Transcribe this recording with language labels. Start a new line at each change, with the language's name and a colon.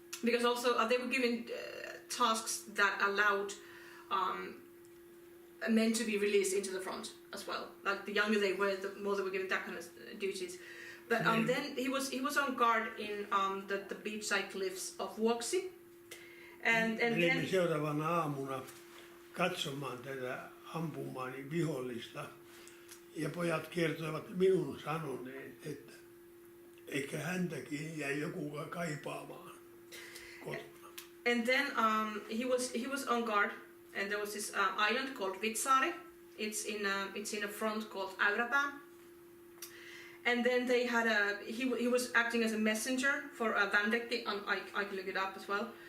English: Because also they were given tasks that allowed men to be released into the front as well. Like the younger they were, the more they were given that kind of duties. But then he was on guard in the beachside cliffs of Vuoksi. And then
Finnish: seuraavana aamuna katsomaan tätä ampumaani vihollista. Ja pojat kertoivat minun sanoneen, että eikä häntäkin jäi joku kaipaamaan kotona.
English: And then he was on guard, and there was this island called Vitsaari. It's in a front called Äyräpää. And then they had he was acting as a messenger for Vandekki, and I can look it up as well.